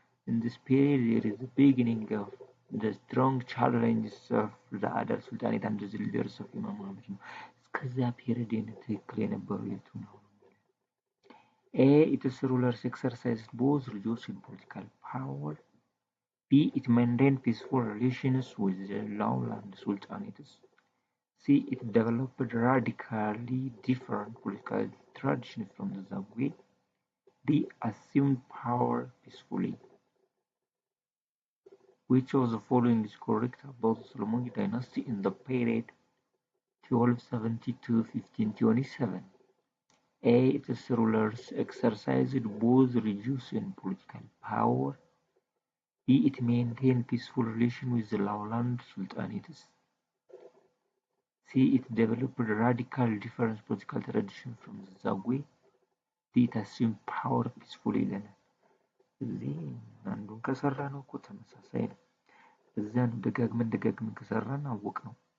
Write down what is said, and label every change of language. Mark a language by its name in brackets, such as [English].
[English] In this period, there is the beginning of the strong challenges of the other sultanate and the leaders of Imam Muhammad. [Amharic] እስከዚያ ፔሪድ ትክክል የነበሩ የቱ ነው? [English] A, its rulers exercised both religious and political power. B, it maintained peaceful relations with the lowland sultanates. C, it developed radically different political traditions from the Zagwe. D, assumed power peacefully. Which of the following is correct about the Solomonic dynasty in the period 1270 to 1527? A, its rulers exercised both religious and political power. B, it maintained peaceful relations with the lowland sultanates. C, it developed radical different political traditions from the Zagwe. D, it assumed power peacefully [Amharic] ይለናል። እዚህ አንዱን ከሰራ ነው እኮ ተመሳሳይ ነው። እዚያን ደጋግመን ከሰራን አወቅ ነው።